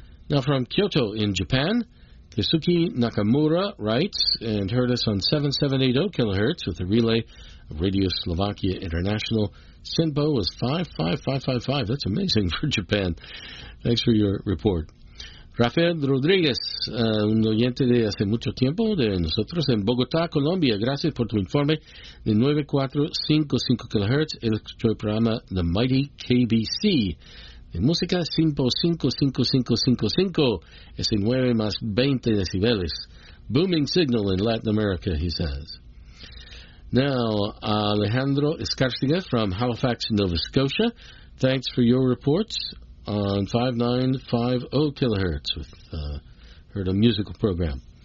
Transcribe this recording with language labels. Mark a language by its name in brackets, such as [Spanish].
[English] Now from Kyoto in Japan, Yasuki Nakamura writes and heard us on 7780 kilohertz with a relay of Radio Slovakia International. Sinpo was 55555. That's amazing for Japan. Thanks for your report. [Spanish] Rafael Rodriguez, un oyente de hace mucho tiempo de nosotros en Bogotá, Colombia. Gracias por tu informe de 9455 kilohertz. El programa The Mighty KBC. De música, Sinpo 555555, ese 9 más 20 decibeles. [English] Booming signal in Latin America, he says. Now, Alejandro Escarcega from Halifax, Nova Scotia. Thanks for your reports on 5950 kilohertz with heard a musical program.